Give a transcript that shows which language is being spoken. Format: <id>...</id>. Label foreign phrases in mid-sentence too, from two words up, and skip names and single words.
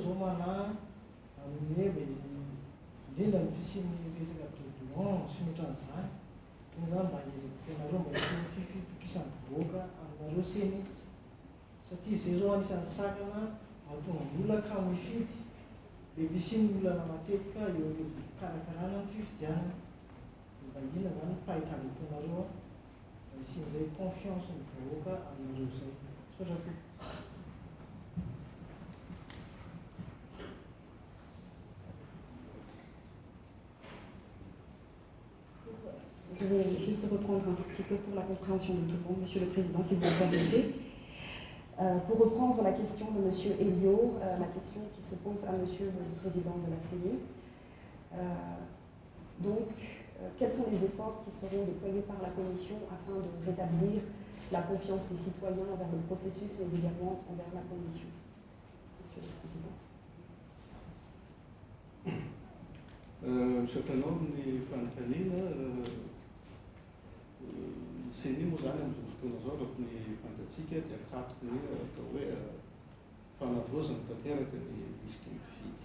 <mg>zao mana amin'ny hoe indrindra ny fisian'ny resaka dodoan sy ny ohatran'izany iny zany mba hiezaka taonareo mba hisiany fitokisan'ny vahoaka aminareo seny satria izay zao anisan'ny sakana mahatonga ny olona ka mifidy le fisian'ny olana matetika eo fikarakarana ny fifidianana mba inona zany pahitany ataonareo mba hisian'izay confiance ny vahoaka aminareo zay sotrako.</mg> <fr>Je vais juste reprendre un tout petit peu pour la compréhension de tout le monde, Monsieur le Président, si vous le permettez. Pour reprendre la question de M. Elio, la question qui se pose à Monsieur le Président de la CENI. Donc, quels sont les efforts qui seront déployés par la Commission afin de rétablir la confiance des citoyens envers le processus, mais également envers la Commission. Monsieur le Président.</fr> <mg>Shatanomny fanontaniana seny moa zany amin'izao fotoana zao lafa ny fantatsika dia akatoky ny atao hoe fanavaozana tanteraka ny lisitry ny mpifidy.</mg>